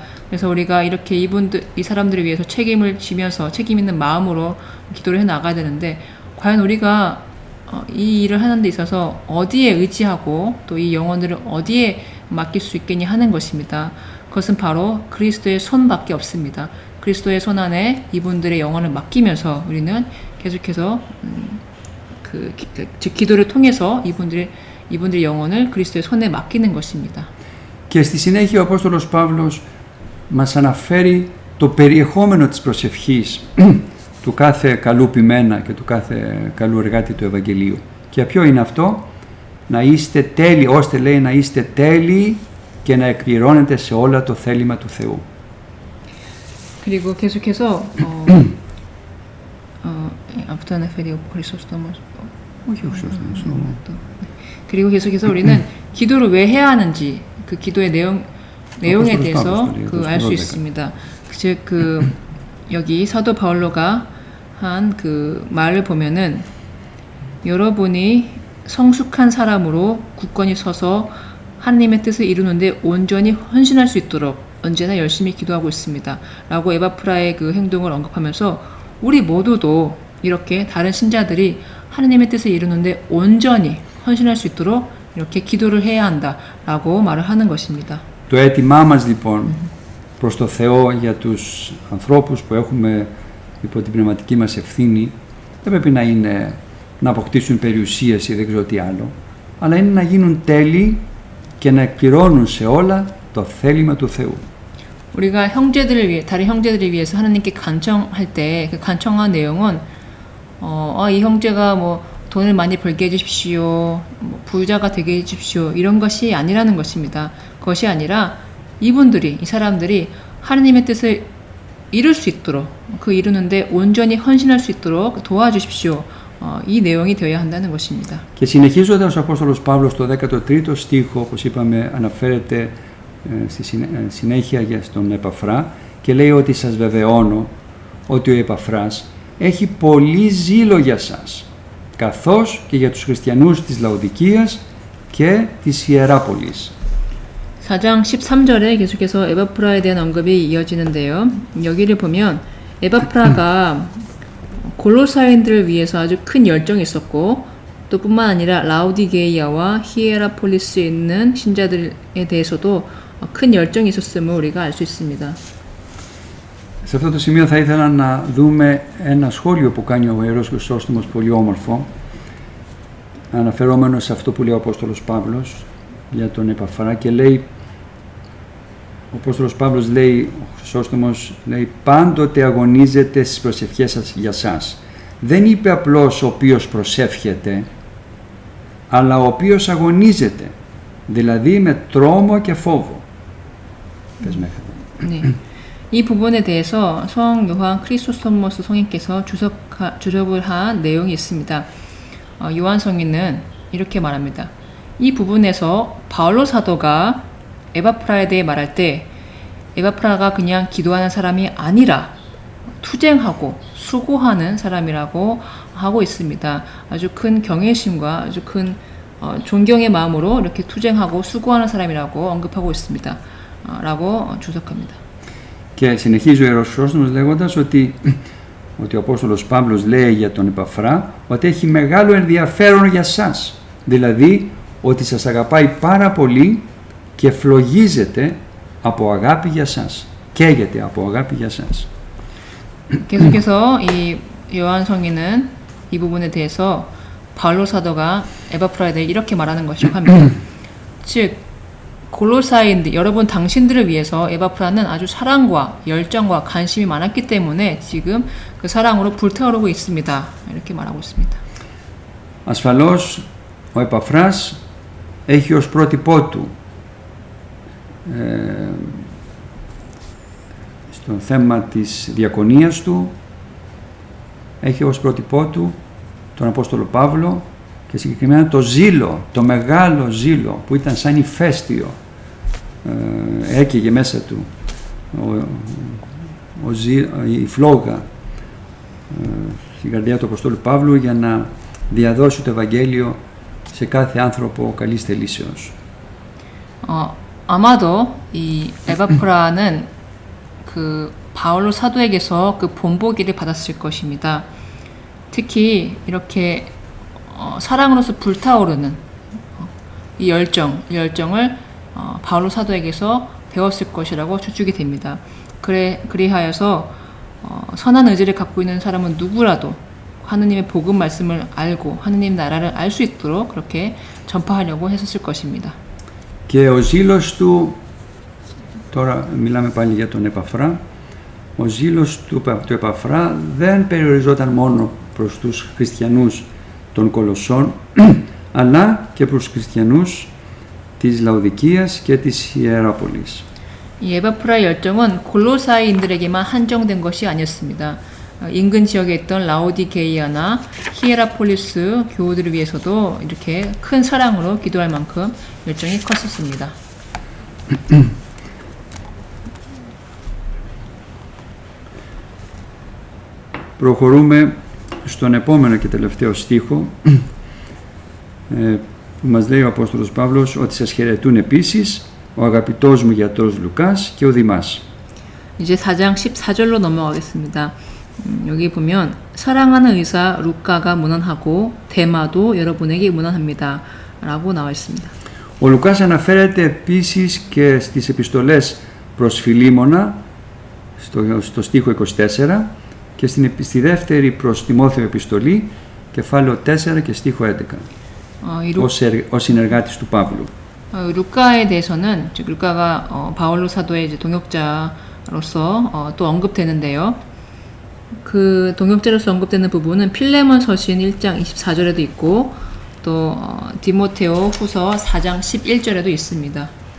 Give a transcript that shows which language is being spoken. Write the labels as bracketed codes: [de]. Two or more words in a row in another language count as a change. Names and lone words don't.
[ko] 그래서 우리가 이렇게 이 사람들을 위해서 책임을 지면서 책임 있는 마음으로 기도를 해 나가야 되는데 과연 우리가 이 일을 하는 데 있어서 어디에 의지하고 또 이 영혼들을 어디에 맡길 수 있겠냐 하는 것입니다. 그것은 바로 그리스도의 손밖에 없습니다. 그리스도의 손 안에 이분들의 영혼을 맡기면서 우리는 계속해서 즉 기도를 통해서 이분들의 영혼을 그리스도의 손에 맡기는 것입니다. [el] Και στη συνέχεια ο Απόστολος Παύλος μας αναφέρει το περιεχόμενο της προσευχής του κάθε καλού ποιμένα και του κάθε καλού εργάτη του Ευαγγελίου. Και ποιο είναι αυτό? Να είστε τέλειοι, ώστε λέει να είστε τέλειοι και να εκπληρώνετε σε όλα το θέλημα του Θεού. [ko] 그리고 계속해서 앞부터 [el] αναφέρει ο Χρυσόστομος. [ko] 그리고 계속해서 우리는 기도를 왜 해야 하는지 그 기도의 내용에 대해서 알 수 있습니다. 즉 여기 사도 바울로가 한 그 말을 보면은 여러분이 성숙한 사람으로 굳건히 서서 하나님의 뜻을 이루는데 온전히 헌신할 수 있도록 언제나 열심히 기도하고 있습니다. 라고 에바프라의 그 행동을 언급하면서 우리 모두도 이렇게 다른 신자들이 하나님의 뜻을 이루는데 온전히 헌신할 수 있도록 이렇게 기도를 해야 한다라고 말을 하는 것입니다. [el] Το αίτημά μας λοιπόν προς το Θεό για τους ανθρώπους που έχουμε υπό την πνευματική μας ευθύνη δεν πρέπει να είναι να αποκτήσουν περιουσίες ή δεν ξέρω τι άλλο, αλλά είναι να γίνουν τέλειοι και να εκπληρώνουν σε όλα το θέλημα του Θεού. [ko] 우리가 다른 형제들을 위해서 하나님께 간청할 때 그 간청한 내용은 이 형제가 뭐 돈을 많이 벌게 해주십시오, 뭐 부자가 되게 해주십시오 이런 것이 아니라는 것입니다. 그것이 아니라 이 사람들이 하나님의 뜻을 이룰 수 있도록 그 이루는데 온전히 헌신할 수 있도록 도와주십시오. 이 내용이 되어야 한다는 것입니다. [el] Και συνεχίζοντας ο Απόστολος Παύλος στο 13ο στίχο, όπως είπαμε, αναφέρεται στη συνέχεια στον Επαφρά και λέει ότι σας βεβαιώνω ότι ο Επαφράς έχει πολύ ζήλο για σας, καθώς και για τους χριστιανούς της Λαοδικίας και της Ιεράπολης. [ko] 4장 13절에 계속해서 에바프라에 대한 언급이 이어지는데요. 여기를 보면 에바프라가 골로사인들을 위해서 아주 큰 열정이 있었고 또 뿐만 아니라 라우디게이아와 히에라폴리스에 있는 신자들에 대해서도 큰 열정이 있었음을 우리가 알 수 있습니다. [el] Σε αυτό το σημείο θα ήθελα να δούμε ένα σχόλιο που κάνει ο Ιερός Χρυσόστομος πολύ όμορφο, αναφερόμενο σε αυτό που λέει ο Απόστολος Παύλος για τον Επαφρά και λέει, ο Απόστολος Παύλος λέει, ο Χρυσόστομος λέει, πάντοτε αγωνίζεται στις προσευχές σας για σας. Δεν είπε απλώς ο οποίος προσεύχεται, αλλά ο οποίος αγωνίζεται, δηλαδή με τρόμο και φόβο. Πες μέχρι εδώ. [ko] 네. 이 부분에 대해서 성 요한 크리소스토모스 성인께서 주석을 한 내용이 있습니다. 요한 성인은 이렇게 말합니다. 이 부분에서 바울로 사도가 에바프라에 대해 말할 때 에바프라가 그냥 기도하는 사람이 아니라 투쟁하고 수고하는 사람이라고 하고 있습니다. 아주 큰 경외심과 아주 큰 존경의 마음으로 이렇게 투쟁하고 수고하는 사람이라고 언급하고 있습니다. 라고 주석합니다. [el] Και συνεχίζει ο Ιερός Χρυσόστομος λέγοντας ότι ο Απόστολος Παύλος λέει για τον Επαφρά ότι έχει μεγάλο ενδιαφέρον για σας. Δηλαδή ότι σας αγαπάει πάρα πολύ και φλογίζεται από αγάπη για σας. Καίγεται από αγάπη για σας. [ko] 계속해서 이 요한 성인은 이 부분에 대해서 바울로 사도가 에바프라에 대해 이렇게 말하는 것이라고 합니다. 즉 골로사인들 여러분 당신들을 위해서 에바프라는 아주 사랑과 열정과 관심이 많았기 때문에 지금 그 사랑으로 불타오르고 있습니다. 이렇게 말하고 있습니다. [el] Ασφαλώς ο Επαφράς έχει ως πρότυπό του στο θέμα της διακονίας του, έχει ως πρότυπό του τον Απόστολο Παύλο και συγκεκριμένα το ζήλο, το μεγάλο ζήλο που ήταν σαν ηφαίστειο, έκαιγε μέσα του η φλόγα στην καρδιά του Αποστόλου Παύλου για να διαδώσει το Ευαγγέλιο σε κάθε άνθρωπο καλής θελήσεως. [ko] 아마도 이 에바프라는 그 바울로 사도에게서 그 본보기를 받았을 것입니다. 특히 이렇게 사랑으로서 불타오르는 이 열정을 바울로 사도에게서 배웠을 것이라고 추측이 됩니다. 그리하여서 선한 의지를 갖고 있는 사람은 누구라도 하느님의 복음 말씀을 알고 하느님 나라를 알 수 있도록 그렇게 전파하려고 했었을 것입니다. [el] Και ο ζήλος του, τώρα μιλάμε πάλι για τον Επαφρά, ο ζήλος του Επαφρά δεν περιοριζόταν μόνο προς τους χριστιανούς των Κολοσσών, αλλά και προς τους χριστιανούς της Λαοδικίας και της Ιεράπολης. [ko] 이 에바프라의 열정은 골로사이인들에게만 한정된 것이 아니었습니다. 인근 지역에 있던 라오디게이아나 히에라폴리스 교우들을 위해서도 이렇게 큰 사랑으로 기도할 만큼 열정이 컸었습니다. [el] Προχωρούμε στον επόμενο και τελευταίο στίχο που μας λέει ο Απόστολος Παύλος ότι σας χαιρετούν επίσης ο αγαπητός μου γιατρός Λουκάς και ο Δημάς. [ko] 이제 4장 14절로 넘어가겠습니다. 여기 보면 사랑하는 의사 루카가 문안하고 데마도 여러분에게 문안합니다. 라고 나와 있습니다. [el] Ο Λουκάς αναφέρεται επίσης και στις επιστολές προς Φιλίμωνα στο στίχο 24 και στη δεύτερη προς Τιμόθεο επιστολή κεφάλαιο 4 και στίχο 11 ως συνεργάτης του Παύλου. [ko] 루카에 대해서는 즉 루카가 바울로 사도의 이제 동역자로서 또 언급되는데요. 그 동역자로서 언급되는 부분은 필레몬 서신 1장 24절에도 있고 또 디모테오 후서 4장 11절에도 있습니다.